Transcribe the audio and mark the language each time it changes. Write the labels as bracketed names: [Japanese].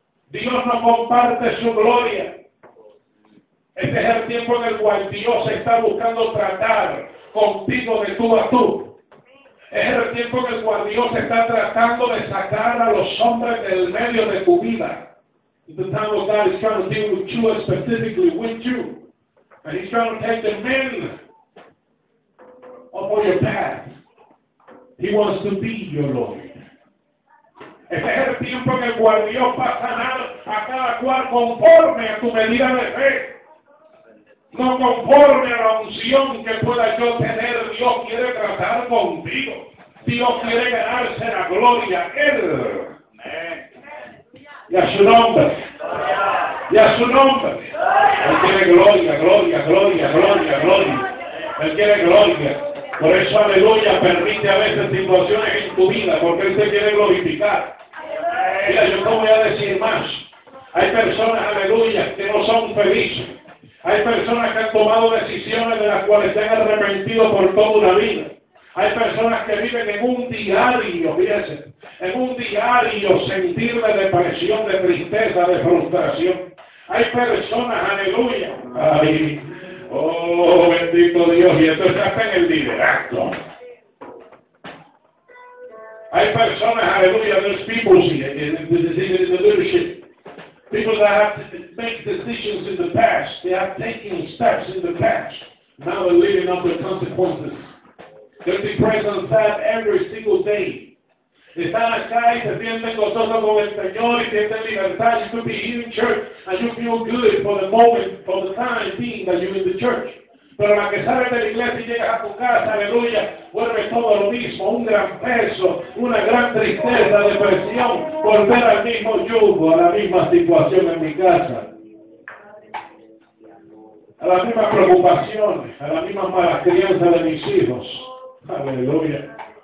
[Spanish] Dios nos comparte su gloria. Este es el tiempo en el cual Dios está buscando tratar contigo de tú a tú. Es el tiempo en el cual Dios está tratando de sacar a los hombres del medio de tu vida. [English] The time of God is trying to deal with you specifically with you. And he's trying to take the men up on your path. He wants to be your Lord. [Spanish] Este es el tiempo en el cual Dios va a sanar a cada cual conforme a tu medida de fe. No conforme a la unción que pueda yo tener, Dios quiere tratar contigo. Dios quiere ganarse la gloria. Él. Y a su nombre. Y a su nombre. Él quiere gloria, gloria, gloria, gloria, gloria. Él quiere gloria. Por eso, aleluya, permite a veces situaciones en tu vida, porque Él te quiere glorificar. Mira, yo no voy a decir más. Hay personas, aleluya, que no son felices. Hay personas que han tomado decisiones de las cuales se han arrepentido por toda una vida. Hay personas que viven en un diario, fíjense, en un diario sentir de depresión, de tristeza, de frustración. Hay personas, aleluya, ay, oh bendito Dios, y esto está en el liderazgo. Hay personas, aleluya, [English] there's people here in the leadership. People that have made decisions in the past, they have taken steps in the past. Now they're living up the consequences. They're depressed and sad every single day. [Spanish] Están acá y se sienten gozosos con el Señor y tienen libertad. [English] You could be in church and you feel good for the moment, for the time being that you're in the church. [Spanish] Pero la que sale de la iglesia y llega a tu casa, aleluya, vuelve todo lo mismo, un gran peso, una gran tristeza, depresión, volver al mismo yugo, a la misma situación en mi casa. A las mismas preocupaciones, a las mismas malas crianzas de mis hijos, aleluya.